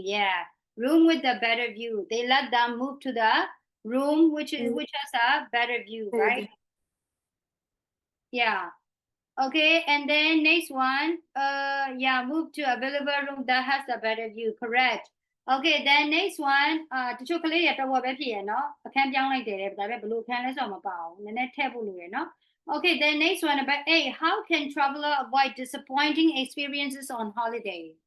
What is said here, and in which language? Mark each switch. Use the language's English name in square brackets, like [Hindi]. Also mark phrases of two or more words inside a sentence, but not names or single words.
[English] Yeah, room with a better view. They let them move to the room which has a better view, right? Yeah. Okay, and then next one, yeah, move to available room that has a better view. Correct. Okay, then next one, [Burmese] တချို့ကလေးတွေတော့ပဲဖြစ်ရနော်အခန်းပြောင်းလိုက်တယ်ဒါပေမဲ့ဘယ်လိုအခန်းလဲဆိုတော့မပါဘူးနည်းနည်းထည့်ဖို့လိုရယ်နော် [English] Okay, then next one about A. How can traveler avoid disappointing experiences on holiday?